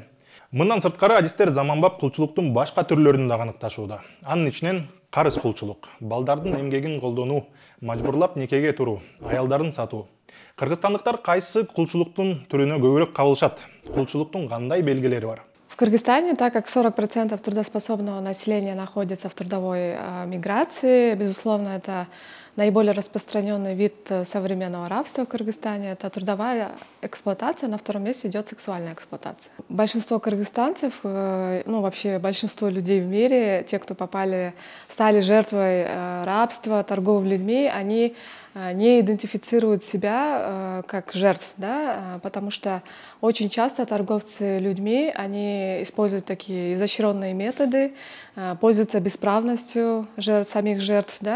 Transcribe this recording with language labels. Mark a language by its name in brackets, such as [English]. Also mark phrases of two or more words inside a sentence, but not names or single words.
[Kyrgyz] Мындан сырткары адистер заманбап кулчулуктун башка түрлөрүн дагы аныкташууда. Анын ичинен карыз кулчулук, балдардын эмгегин колдонуу, мажбурлап никеге туруу, аялдарын сатуу. Кыргызстандыктар кайсы кулчулуктун түрүнө көбүрөөк кабылышат? Кулчулуктун кандай белгилери бар? [Russian] В Кыргызстане, так как 40% трудоспособного населения находится в трудовой миграции, безусловно, это наиболее распространенный вид современного рабства в Кыргызстане. Это трудовая эксплуатация, на втором месте идет сексуальная эксплуатация. Большинство кыргызстанцев, вообще большинство людей в мире, те, кто стали жертвой рабства, торговли людьми, они не идентифицируют себя как жертв, да, потому что очень часто торговцы людьми, они используют такие изощренные методы, пользуются бесправностью самих жертв, да.